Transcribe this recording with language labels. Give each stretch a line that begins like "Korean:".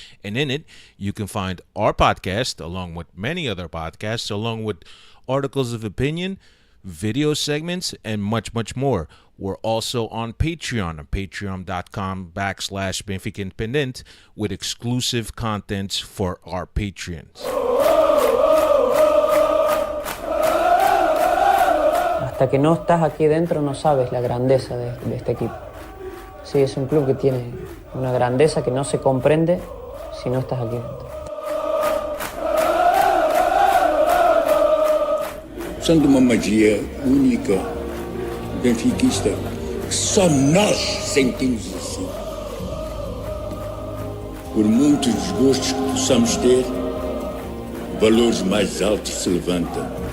English: And in it, you can find our podcast, along with many other podcasts, along with articles of opinion, video segments, and much, much more. We're also on patreon.com/Benfica Independent with exclusive contents for our patrons.
Spanish: Hasta que no estás aquí dentro no sabes la grandeza de este equipo. Sí, es un club que tiene una grandeza que no se comprende si no estás aquí dentro.
Portuguese: Sendo uma magia única, benfiquista, que só nós sentimos assim. Por muitos desgostos que possamos ter, valores mais altos se levantam.